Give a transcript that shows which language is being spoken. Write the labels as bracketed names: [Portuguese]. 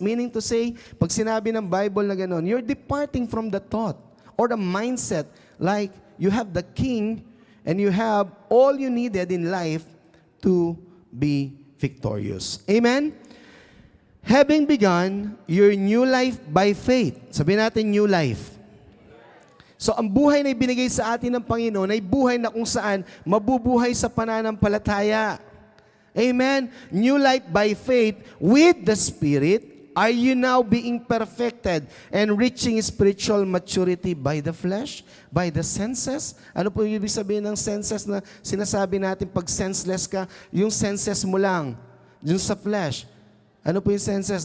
[English] Meaning to say, [Filipino] pag sinabi ng Bible na gano'n, [English] you're departing from the thought or the mindset like you have the king and you have all you needed in life to be victorious. Amen? Having begun your new life by faith. [Filipino] Sabihin natin [English] new life. [Filipino] So ang buhay na ibinigay sa atin ng Panginoon ay buhay na kung saan mabubuhay sa pananampalataya. [English] Amen? New life by faith with the Spirit. Are you now being perfected and reaching spiritual maturity by the flesh? By the senses? [Filipino] Ano po yung ibig sabihin ng senses na sinasabi natin pag senseless ka? Yung senses mo lang, yung sa flesh. Ano po yung senses?